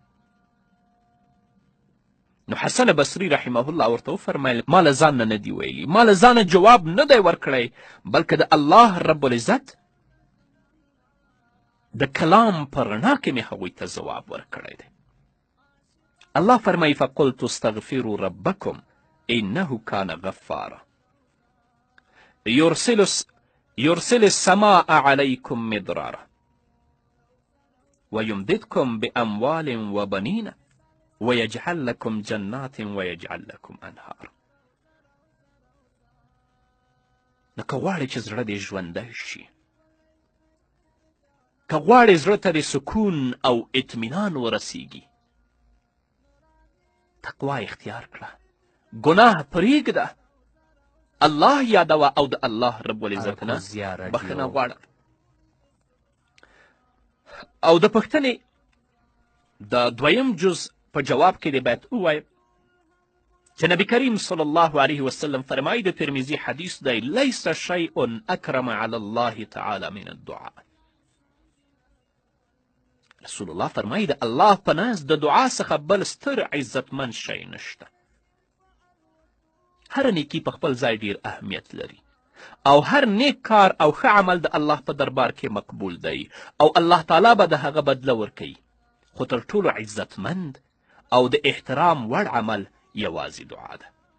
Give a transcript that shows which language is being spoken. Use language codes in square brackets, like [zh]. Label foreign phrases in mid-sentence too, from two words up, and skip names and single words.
[ps] نو حسن بصري [ar] رحمه الله [ps] ورته وفرمیل ما له ځان نه دي ویلي، ما له ځانه جواب نه دی ورکړی، بلکې د الله رب العزت د کلام په رڼا کې مې هغوی ته ځواب ورکړی دی. [ar] الله فرمایي فقلت استغفروا ربکم انه کان غفارا يرسل السماء عليكم مدرارا ويمددكم بأموال وبنين ويجعل لكم جنات ويجعل لكم أنهار. [ps] نو که غواړې چې زړه دې ژوندی شي، که غواړې زړه ته د سکون او اطمینان ورسیږي، تقوا اختیار کړه، ګناه پرېږده، الله یادوه او د الله رب العزت نه بخښنه غواړه. او د پوښتنې د دویم جز په جواب کې دې باید ووایم چې نبي کریم [ar] صلی الله علیه وسلم [ps] فرمایي، د ترمذي حدیث دی، [ar] لیس شیء اکرم علی الله تعالی من الدعاء. [ps] رسول الله فرمایي د الله په نزد د دعا څخه بل ستر عزتمن شی نشته. هر نیکي په خپل ځای ډیر اهمیت لري او هر نیک کار او ښه عمل د الله په دربار کې مقبول دی او الله تعالی به د هغه بدله ورکوي. خو تر ټولو عزتمند او د احترام وړ عمل یوازې دعا ده.